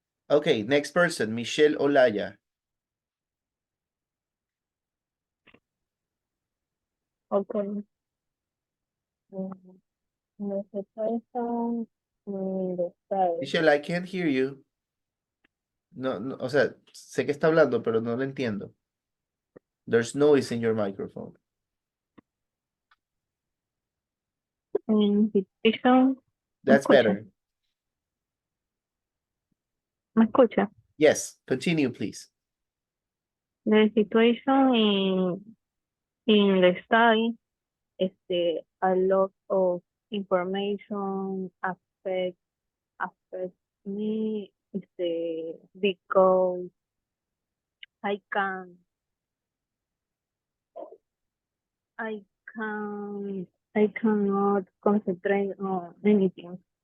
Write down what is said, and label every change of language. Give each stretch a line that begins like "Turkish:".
English: Okay, next person, Michelle Olaya. Okay. The situation in the state. Michelle, I can't hear you.
Spanish: No, no, o sea, sé que está hablando, pero no lo entiendo.
English: There's noise in your microphone. Situation. That's better.
Spanish: ¿Me escucha?
English: Yes, continue, please. The situation in the study, a lot of information affect me, because I can I I cannot concentrate on anything.